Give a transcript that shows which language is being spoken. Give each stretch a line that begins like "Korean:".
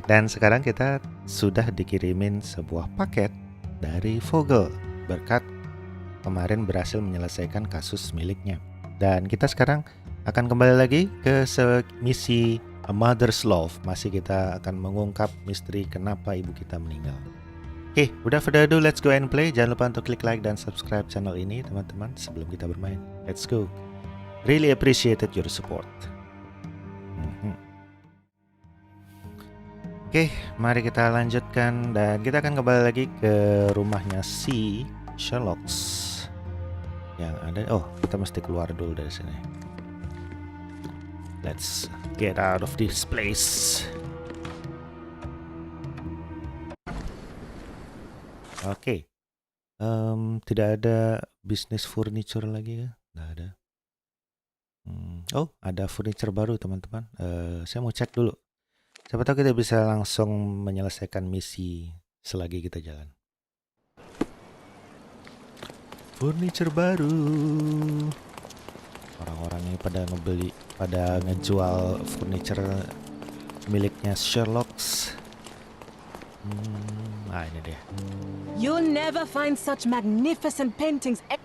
Indonesian: Dan sekarang kita sudah dikirimin sebuah paket dari Vogel berkat kemarin berhasil menyelesaikan kasus miliknya. Dan kita sekarang akan kembali lagi ke misi A Mother's Love. Masih kita akan mengungkap misteri kenapa ibu kita meninggal. Oke,
English: without further ado, let's go and play.
Indonesian: Jangan lupa untuk klik like dan subscribe channel ini teman-teman sebelum kita bermain.
English: Let's go. Really appreciated your support.
Indonesian: Oke, mari kita lanjutkan dan kita akan kembali lagi ke rumahnya si Sherlock yang ada. Oh, kita mesti keluar dulu dari sini.
English: Let's get out of this place.
Indonesian: Oke, tidak ada bisnis furniture lagi ya? Nggak ada. Oh, ada furniture baru teman-teman. Saya mau cek dulu. Siapa tahu kita bisa langsung menyelesaikan misi selagi kita jalan. Furniture baru. Orang-orang ini pada ngejual furniture miliknya Sherlock. Ini dia.
English: You'll never find such magnificent paintings.